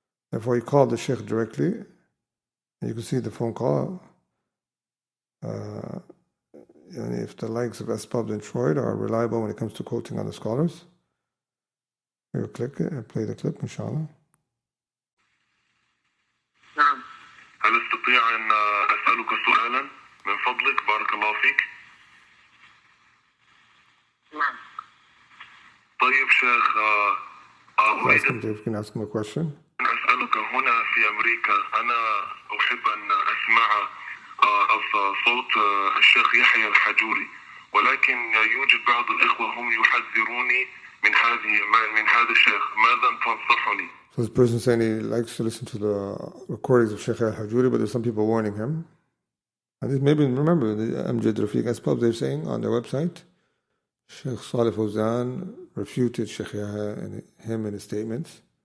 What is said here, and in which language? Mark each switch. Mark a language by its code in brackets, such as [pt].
[en] Therefore, he called the Sheikh directly, and you can see the phone call. And if the likes of Spubs and TROID are reliable when it comes to quoting on the scholars, we'll click it and play the clip, inshallah. [ar] نعم. هل استطيع أن أسألك سؤالا من فضلك بارك الله فيك؟ نعم. طيب شيخ أريد [en] if you can ask him a question. [ar] أسألك هنا في أمريكا أنا أحب أن أسمع صوت الشيخ يحيى الحجوري ولكن يوجد بعض الإخوة هم يحذروني من هذا الشيخ ماذا تنصحني؟ [en] So this person saying he likes to listen to the recordings of Sheikh al-Hajuri, but there's some people warning him. And this, maybe remember the Amjad Rafiq Spubs, they're saying on their website, Sheikh Salih Fawzan refuted Sheikh Yahya and him in his statements.